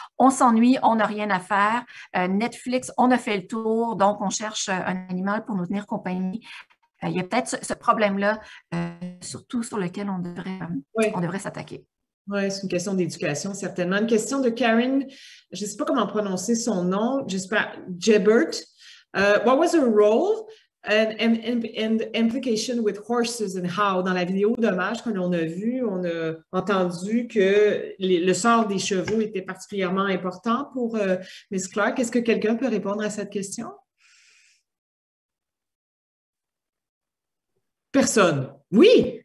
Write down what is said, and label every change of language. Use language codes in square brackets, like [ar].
[fr] On s'ennuie, on n'a rien à faire. Netflix, on a fait le tour, donc on cherche un animal pour nous tenir compagnie. Il y a peut-être ce problème-là, surtout sur lequel on devrait s'attaquer. Oui, c'est une question d'éducation, certainement. Une question de Karen, je ne sais pas comment prononcer son nom, j'espère, Jebert. [en] What was her role and implication with horses and how? [fr] Dans la vidéo d'hommage que l'on a vue, on a entendu que le sort des chevaux était particulièrement important pour Ms. Clark. Est-ce que quelqu'un peut répondre à cette question? Personne. Oui!